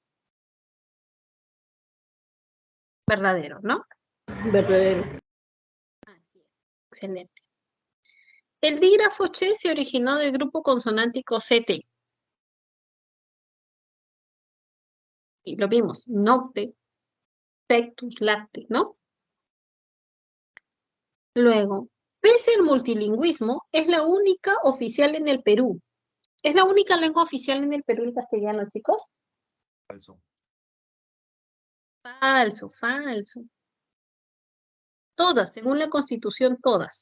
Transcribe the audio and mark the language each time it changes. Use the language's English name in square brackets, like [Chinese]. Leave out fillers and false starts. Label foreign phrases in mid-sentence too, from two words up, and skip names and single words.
[Spanish] Verdadero, ¿no? Verdadero. Así es. Excelente. El dígrafo che se originó del grupo consonántico CT. Y lo vimos, [Latin] nocte, pectus, lacte, [Spanish] ¿no? Luego, pese al multilingüismo, es la única oficial en el Perú. ¿Es la única lengua oficial en el Perú el castellano, chicos? Falso. Falso, falso. Todas, según la Constitución, todas.